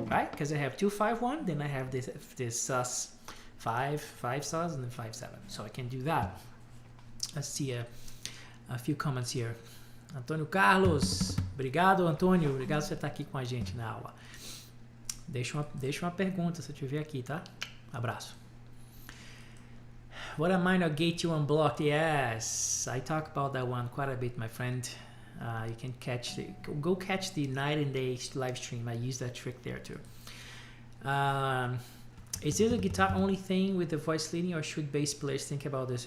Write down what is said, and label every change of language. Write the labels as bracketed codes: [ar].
[en] Because I have 2-5-1, then I have this sus 5 sus, and then 5-7. So I can do that. Let's see a few comments here. [pt] Antônio Carlos, obrigado, Antônio, obrigado por você estar aqui com a gente na aula. Deixa uma pergunta se eu tiver aqui, tá? Abraço. [en] What a minor gate you unblocked? Yes, I talk about that one quite a bit, my friend. You can go catch the night and day live stream. I use that trick there too. Is this a guitar only thing with the voice leading, or should bass players think about this?